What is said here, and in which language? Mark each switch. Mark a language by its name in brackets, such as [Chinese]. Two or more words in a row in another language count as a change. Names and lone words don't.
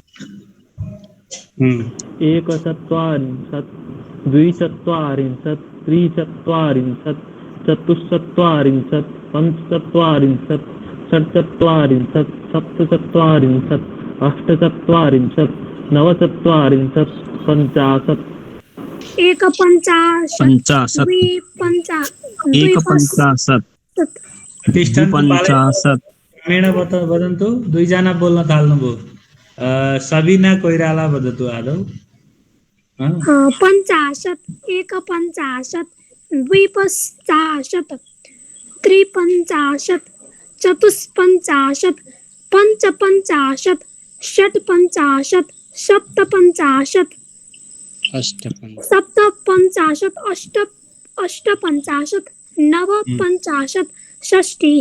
[Sanskrit] एकचत्वारिंशत् द्विचत्वारिंशत् त्रिचत्वारिंशत् चतुश्चत्वारिंशत् पञ्चचत्वारिंशत् षट्चत्वारिंशत् सप्तचत्वारिंशत् अष्टचत्वारिंशत् नवचत्वारिंशत् पञ्चाशत्। एकपञ्चाशत् क्रमेण वदन्तु। [Nepali] 2 जना बोल्न थाल्नुभयो। सबिना कोइराला [Sanskrit] वदतु आदौ। 50 एकपञ्चाशत् द्विपञ्चाशत् त्रिपञ्चाशत् चतुष्पञ्चाशत् पञ्चपञ्चाशत् षट्पञ्चाशत् सप्तपञ्चाशत् सप्तपञ्चाशत् अष्टपञ्चाशत् नवपञ्चाशत् षष्टिः।